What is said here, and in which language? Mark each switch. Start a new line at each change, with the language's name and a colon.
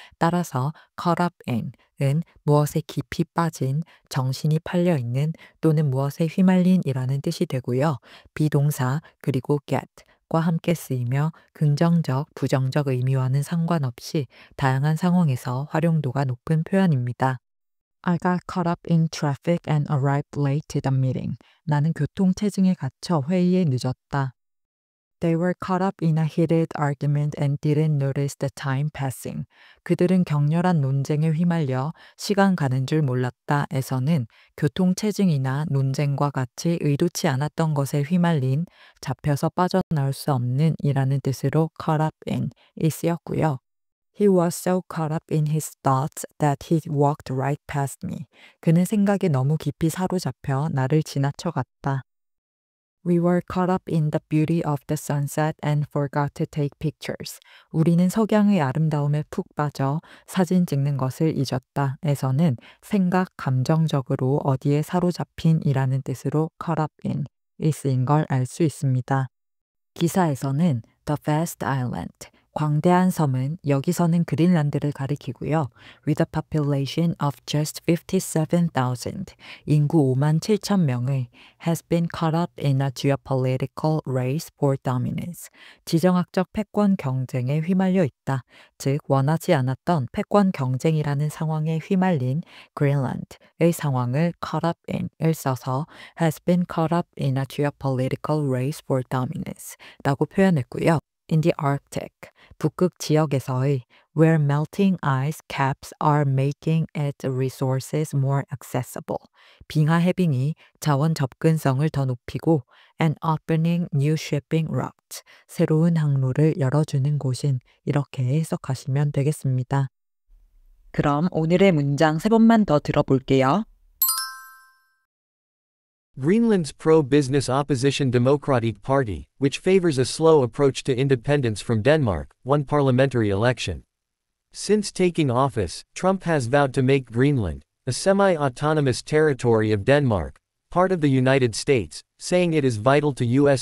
Korean: 따라서 caught up in은 무엇에 깊이 빠진, 정신이 팔려 있는 또는 무엇에 휘말린이라는 뜻이 되고요. 비동사 그리고 get과 함께 쓰이며 긍정적, 부정적 의미와는 상관없이 다양한 상황에서 활용도가 높은 표현입니다.
English: I got caught up in traffic and arrived late to the meeting.
Korean: 나는 교통체증에 갇혀 회의에 늦었다.
English: They were caught up in a heated argument and didn't notice the time passing.
Korean: 그들은 격렬한 논쟁에 휘말려 시간 가는 줄 몰랐다 에서는 교통체증이나 논쟁과 같이 의도치 않았던 것에 휘말린, 잡혀서 빠져나올 수 없는 이라는 뜻으로 caught up in이 쓰였고요.
English: He was so caught up in his thoughts that he walked right past me.
Korean: 그는 생각에 너무 깊이 사로잡혀 나를 지나쳐 갔다.
English: We were caught up in the beauty of the sunset and forgot to take pictures.
Korean: 우리는 석양의 아름다움에 푹 빠져 사진 찍는 것을 잊었다 에서는 생각, 감정적으로 어디에 사로잡힌이라는 뜻으로 caught up in이 쓰인 걸 알 수 있습니다. 기사에서는
English: The Vast Island,
Korean: 광대한 섬은 여기서는 그린란드를 가리키고요.
English: With a population of just 57,000,
Korean: 인구 5만 7천 명의
English: has been caught up in a geopolitical race for dominance,
Korean: 지정학적 패권 경쟁에 휘말려 있다. 즉 원하지 않았던 패권 경쟁이라는 상황에 휘말린 그린란드의 상황을 caught up in을 써서
English: has been caught up in a geopolitical race for dominance
Korean: 라고 표현했고요.
English: In the Arctic,
Korean: 북극 지역에서의
English: where melting ice caps are making its resources more accessible.
Korean: 빙하 해빙이 자원 접근성을 더 높이고
English: and opening new shipping routes.
Korean: 새로운 항로를 열어주는 곳인 이렇게 해석하시면 되겠습니다. 그럼 오늘의 문장 3번만 더 들어볼게요.
English: Greenland's pro-business opposition Democratic Party, which favors a slow approach to independence from Denmark, won parliamentary election. Since taking office, Trump has vowed to make Greenland, a semi-autonomous territory of Denmark, part of the United States, saying it is vital to U.S.